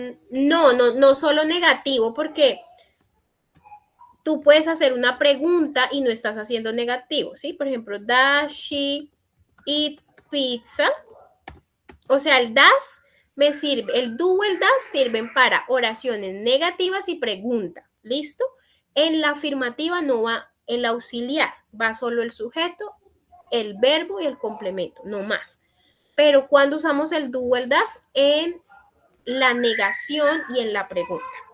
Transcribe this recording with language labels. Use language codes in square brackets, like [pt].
[es] No solo negativo, porque tú puedes hacer una pregunta y no estás haciendo negativo, ¿sí? Por ejemplo, [en] does she eat pizza? [es] O sea, el does me sirve, el do o el does sirven para oraciones negativas y pregunta, ¿listo? En la afirmativa no va el auxiliar, va solo el sujeto, el verbo y el complemento, no más. Pero cuando usamos el do o el does en la negación y en la pregunta.